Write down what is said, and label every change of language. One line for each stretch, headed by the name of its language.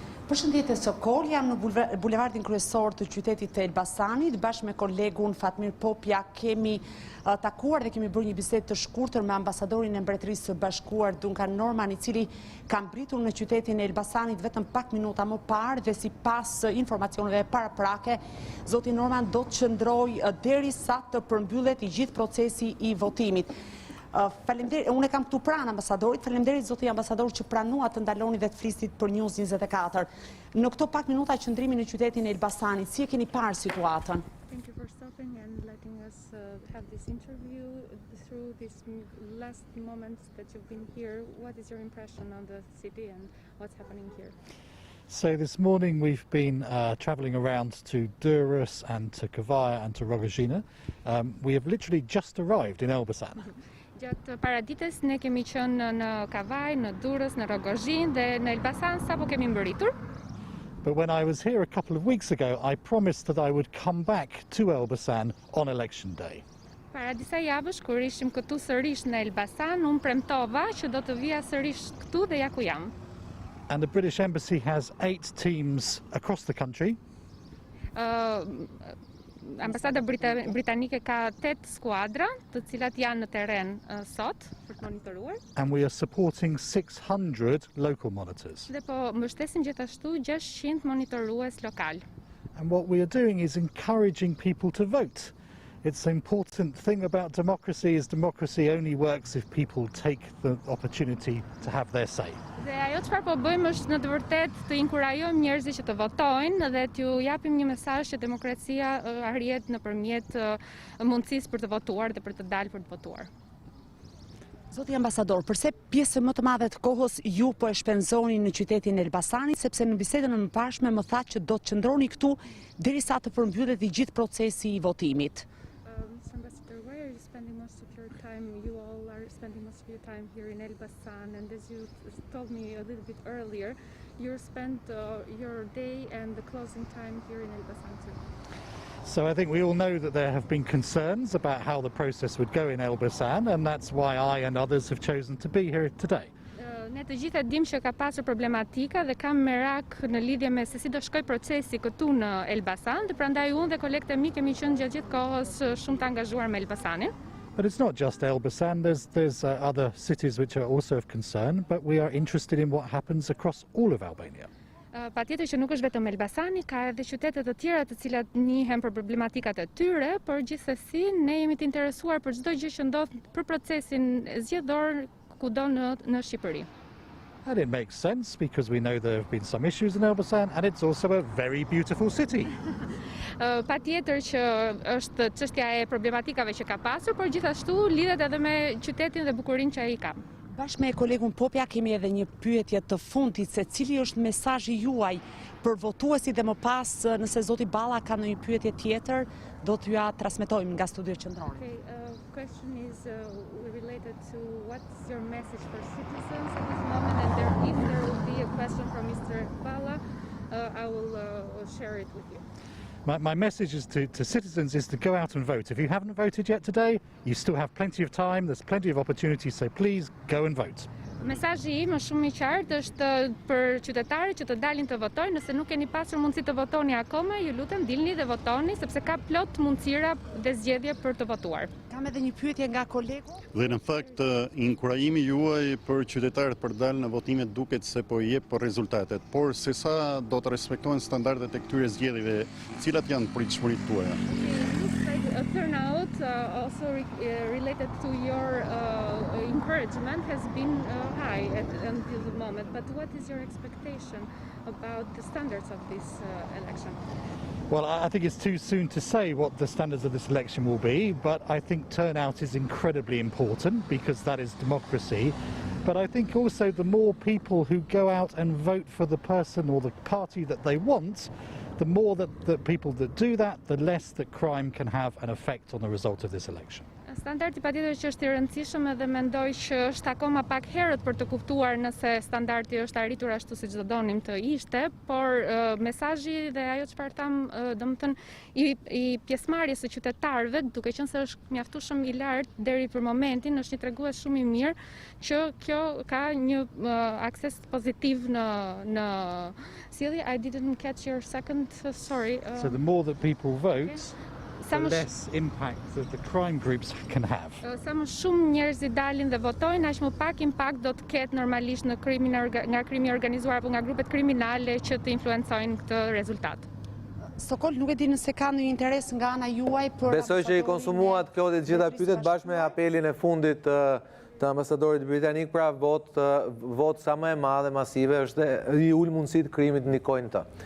Albanian: Përshëndetje Sokol, jam në bulevardin kryesor të qytetit të Elbasanit, bashkë me kolegun Fatmir Popja kemi takuar dhe kemi bërë një bisedë të shkurtër me ambasadorin e Mbretërisë së Bashkuar Duncan Norman, i cili ka mbritur në qytetin e Elbasanit vetëm pak minuta më parë dhe sipas informacioneve paraprake, zoti Norman do të qëndrojë derisa të përmbyllet i gjithë procesi i votimit. Unë e kam këtu pranë ambasadorit, faleminderit zoti ambasador që pranua të ndaloni dhe të flistit për News 24. Në këto pak minuta qëndrimi në qytetin e Elbasanit, si e keni parë situatën?
English: Thank you for stopping and letting us have this interview through these last moments that you've been here. What is your impression on the city and what's happening here? So this morning we've been travelling around to Durrës and to Kavaya and to Rogozina. We have literally just arrived in Elbasan.
Albanian: Gjatë paradites ne kemi qenë në Kavaj, në Durrës, në Rogozhin dhe në Elbasan sapo kemi mbërritur.
English: But when I was here a couple of weeks ago, I promised that I would come back to Elbasan on election day.
Albanian: Para disa javësh kur ishim këtu sërish në Elbasan, unë premtova që do të vija sërish këtu dhe ja ku jam.
English: And the British Embassy has 8 teams across the country.
Albanian: Ambasada britanike ka 8 skuadra, të cilat janë në terren sot për të monitoruar.
English: And we are supporting 600 local monitors.
Albanian: Dhe po mbështesim gjithashtu 600 monitorues lokal.
English: And what we are doing is encouraging people to vote. It's an important thing about democracy is democracy only works if people take the opportunity to have their say.
Albanian: Dhe ajo çfarë po bëjmë është në të vërtetë të inkurajojmë njerëzit që të votojnë dhe t'ju japim një mesazh që demokracia arrihet nëpërmjet mundësisë për të votuar dhe për të dalë për të votuar. Zoti ambasador, përse pjesë më të madhe të kohës ju po e shpenzoni në qytetin e Elbasanit, sepse në bisedën e mëparshme më thatë që do të qëndroni këtu derisa të përmbyllet i gjithë procesi i votimit.
English: Mr. Ambassador, where are you spending most of your time? You all are spending most of your time here in Elbasan, and as you told me a little bit earlier, you spent your day and the closing time here in Elbasan too. So I think we all know that there have been concerns about how the process would go in Elbasan, and that's why I and others have chosen to be here today.
Albanian: Ne të gjitha dim që ka pasur problematika dhe kam merak në lidhje me se si do shkoj procesi këtu në Elbasan, dhe prandaj unë dhe kolegët e mi kemi qenë gjatë gjithë kohës shumë të angazhuar me Elbasanin.
English: But it's not just Elbasan, there's other cities which are also of concern, but we are interested in what happens across all of Albania.
Albanian: Patjetër që nuk është vetëm Elbasani, ka edhe qytete të tjera të cilat njihen për problematikat e tyre, por gjithsesi ne jemi të interesuar për çdo gjë që ndodh për procesin zgjedhor kudo në Shqipëri.
English: And it makes sense because we know there have been some issues in Elbasan and it's also a very beautiful city.
Albanian: Patjetër që është çështja e problematikave që ka pasur, por gjithashtu lidhet edhe me qytetin dhe bukurinë që ai ka. Bashkë me kolegun Popja kemi edhe një pyetje të fundit se cili është mesazhi juaj për votuesit dhe më pas nëse zoti Balla ka ndonjë pyetje tjetër do t'ju ja transmetojmë nga studio qendror.
English: Okay, question is related to what's your message for citizens at this moment, and if there will be a question from Mr. Balla, I will share it with you. My message is to citizens is to go out and vote. If you haven't voted yet today, you still have plenty of time, there's plenty of opportunities, so please go and vote.
Albanian: Mesazhi im është shumë i qartë, është për qytetarët që të dalin të votojnë, nëse nuk keni pasur mundësi të votoni akoma, ju lutem dilni dhe votoni sepse ka plot mundësira dhe zgjedhje për të votuar. Kam edhe një pyetje nga kolegu. Dhe në fakt inkurajimi juaj për qytetarët për dalë në votimet duket se po i jep për rezultatet, por se sa do të respektohen standardet e këtyre zgjedhjeve, cilat janë pritshmëritë tuaja?
English: A turnout also related to your encouragement has been high until the moment, but what is your expectation about the standards of this election? Well, I think it's too soon to say what the standards of this election will be, but I think turnout is incredibly important because that is democracy. But I think also the more people who go out and vote for the person or the party that they want, the more that the people that do that, the less that crime can have an effect on the result of this election.
Albanian: Standardi patjetër që është i rëndësishëm edhe mendoj që është akoma pak herët për të kuptuar nëse standardi është arritur ashtu siç do donim të ishte, por mesazhi dhe ajo çfarë tham, domethënë i pjesëmarrjes së qytetarëve, duke qenë se është mjaftueshëm i lartë deri për momentin, është një tregues shumë i mirë që kjo ka një akses pozitiv në sjellje.
English: I didn't catch your second, sorry. So the more that people vote, the less impact that the crime groups can have.
Albanian: Sa më shumë njerëz i dalin dhe votojnë, aq më pak impakt do të ketë normalisht në krimin nga krimi organizuar apo nga grupet kriminale që të influencojnë këtë rezultat. Sokol, nuk e di nëse ka ndonjë interes nga ana juaj për... Besoj që i konsumuat Klodi të gjitha pyetjet bashkë me apelin e fundit të ambasadorit britanik, pra vot sa më e madhe, masive, është i ul mundësit krimit të ndikojnë të.